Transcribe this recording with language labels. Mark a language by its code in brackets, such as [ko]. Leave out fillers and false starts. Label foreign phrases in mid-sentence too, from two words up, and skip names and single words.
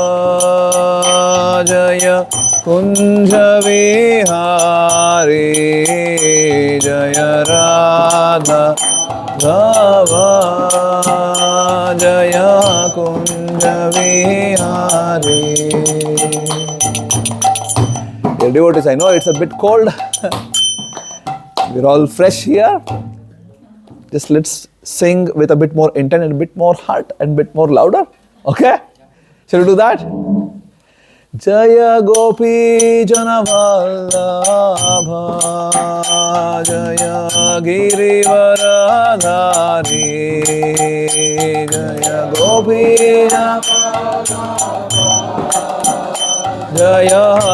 [sa] जय कुंज विहारी जय राधा धवा जय कुंज विहारी. [en] Dear devotees, I know it's a bit cold. We're all fresh here. Just let's sing with a bit more intent and a bit more heart and a bit more louder. Okay? Shall we do that? [sa] जय गोपी जनवल्लभ जय गिरिवरधारी जय गोपी जय